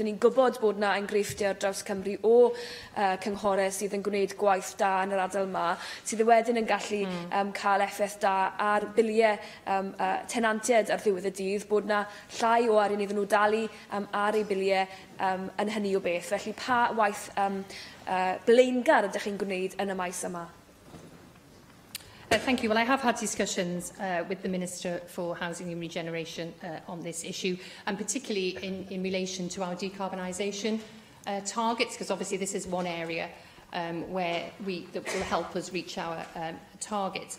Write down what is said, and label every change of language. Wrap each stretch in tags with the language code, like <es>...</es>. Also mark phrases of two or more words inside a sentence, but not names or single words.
<cy>Dyn ni'n gwybod bod yna enghreifftiau ar draws Cymru o cynghorau sydd yn gwneud gwaith da yn yr ardal sydd wedyn yn gallu cael effaith da ar biliau tenantiaid ar ddiwedd y dydd, bod yna llai o arian iddyn nhw dalu ar eu biliau yn hynny o beth. Felly pa waith blaengar ydych chi'n gwneud yn y maes yma?</cy> <en>Thank you. Well, I have had discussions with the Minister for Housing and Regeneration on this issue, and particularly in relation to our decarbonisation targets, because obviously this is one area where that will help us reach our targets.</en>